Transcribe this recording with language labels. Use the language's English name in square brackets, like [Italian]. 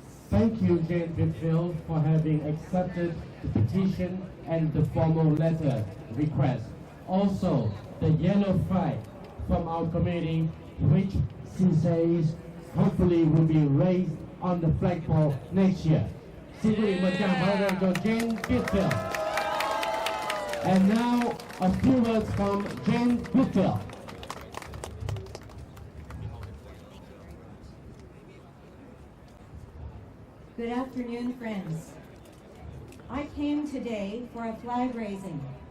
[English] Thank you, Jane Pitfield, for having accepted the petition and the formal letter request. Also, the yellow flag from our committee, which she says hopefully will be raised on the flagpole next year. [Vietnamese] Xin quý vị một tràng pháo tay cho Jane Pitfield. [English] And now, a few words from Jane Pitfield. Good afternoon, friends. I came today for a flag raising.